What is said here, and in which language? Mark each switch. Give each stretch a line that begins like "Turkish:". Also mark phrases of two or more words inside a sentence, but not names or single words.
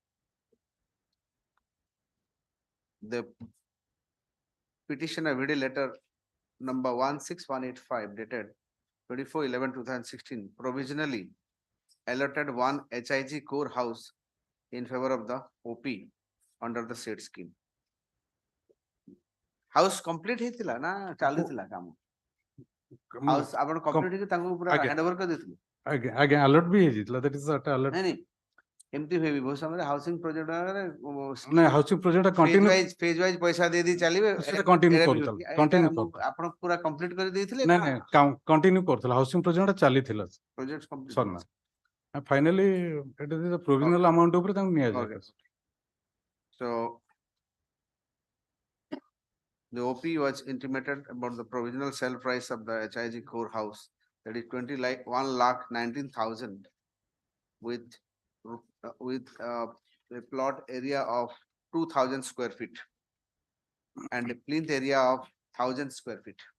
English: The petitioner video letter number 16185 dated 24/11/2016 provisionally allotted one HIG core house in favor of the OP under the said scheme. House complete
Odia: ହେଇଥିଲା ନା ଚାଲିଥିଲା କାମ? House ଆପଣ complete ହେଇକି ତାଙ୍କୁ ପୁରା ଆଜ୍ଞା।
English: hand over
Odia: କରି ଦେଇଥିଲେ? ଆଜ୍ଞା ଆଜ୍ଞା alert ବି ହେଇଯାଇଥିଲା,
English: that is that alert.
Odia: ନାଇଁ ଏମିତି ହୁଏ ବି ବହୁତ ସମୟରେ
English: housing project ନା housing project continue phase wise
Odia: ପଇସା ଦେଇ ଦେଇ ଚାଲିବେ। ସେଟା କଣ୍ଟିନ୍ୟୁ କରୁଥିଲା, କଣ୍ଟିନ୍ୟୁ କରୁଥିଲା। ଆପଣ ପୁରା କମ୍ପ୍ଲିଟ କରି ଦେଇଥିଲେ ନାଇଁ ନାଇଁ କଣ୍ଟିନ୍ୟୁ କରୁଥିଲା,
English: housing project
Odia: ଚାଲିଥିଲା
English: project complete
Odia: ସରିନା। ଫାଇନାଲି ଏଟା
English: provisional amount
Odia: ଉପରେ ତାଙ୍କୁ ନିଆଯାଏ।
English: So the OP was intimated about the provisional sale price of the HIG core house, that is 1,19,000 with a plot area of 2,000 square feet and a plinth area of 1,000 square feet.